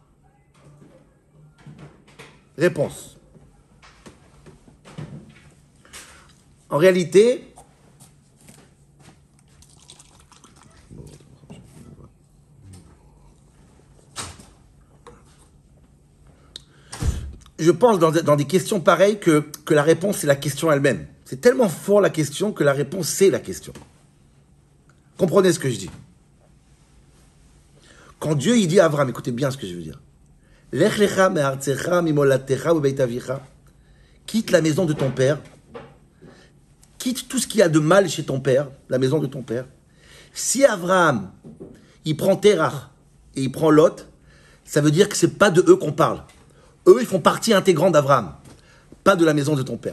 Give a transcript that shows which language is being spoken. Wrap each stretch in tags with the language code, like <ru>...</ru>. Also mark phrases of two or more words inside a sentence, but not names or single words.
<fr>En réalité, je pense dans des questions pareilles que la réponse c'est la question elle-même. C'est tellement fort la question que la réponse c'est la question. Comprenez ce que je dis. Quand Dieu il dit à Abraham, écoutez bien ce que je veux dire.</fr> <he>לך לך מארצך ממולדתך ובית אביך.</he> <fr>Quitte la maison de ton père. Quitte tout ce qu'il y a de mal chez ton père, la maison de ton père. Si Abraham, il prend Terach et il prend Lot, ça veut dire que c'est pas de eux qu'on parle. Eux, ils font partie intégrante d'Abraham, pas de la maison de ton père.</fr>